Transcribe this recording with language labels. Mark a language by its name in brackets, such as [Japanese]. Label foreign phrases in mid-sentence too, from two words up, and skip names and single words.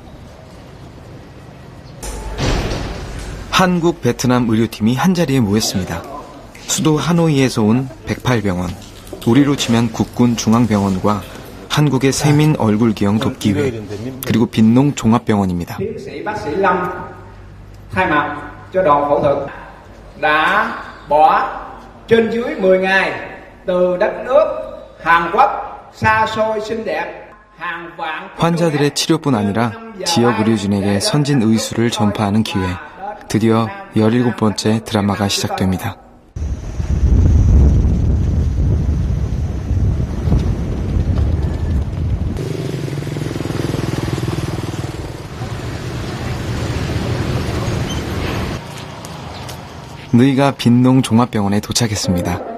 [Korean] 한국, 베트남 의료팀이 한자리에 모였습니다. 수도 하노이에서 온 108병원, 우리로 치면 국군 중앙병원과 한국의 세민 얼굴 기형 돕기회, 그리고 빈농 종합병원입니다. [Vietnamese] thay mặt cho đoàn phẫu thuật đã bỏ trên dưới 10 ngày từ đất nước Hàn Quốc xa xôi xinh đẹp hàng vạn [Korean] 환자들의 치료뿐 아니라 지역 의료진에게 선진 의술을 전파하는 기회. 드디어 17번째 드라마가 시작됩니다. 너희가 빈농 종합병원에 도착했습니다.